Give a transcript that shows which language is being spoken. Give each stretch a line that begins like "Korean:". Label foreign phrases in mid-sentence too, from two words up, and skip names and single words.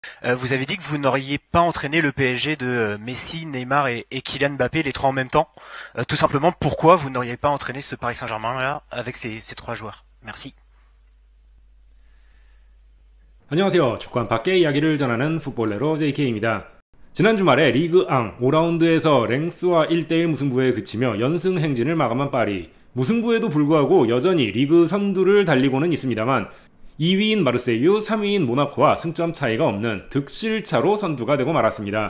French: Vous avez dit que vous n'auriez pas entraîné le PSG de Messi, Neymar et Kylian Mbappé, les trois en même temps. Tout simplement, pourquoi vous n'auriez pas entraîné ce Paris Saint-Germain-là avec ces trois joueurs? Merci.
Korean: 안녕하세요. 축구한 밖의 이야기를 전하는 풋볼레로 JK입니다. 지난 주말에 리그앙 5라운드에서 랭스와 1대1 무승부에 그치며 연승 행진을 마감한 파리. 무승부에도 불구하고 여전히 리그 선두를 달리고는 있습니다만 2위인 마르세유, 3위인 모나코와 승점 차이가 없는 득실차로 선두가 되고 말았습니다.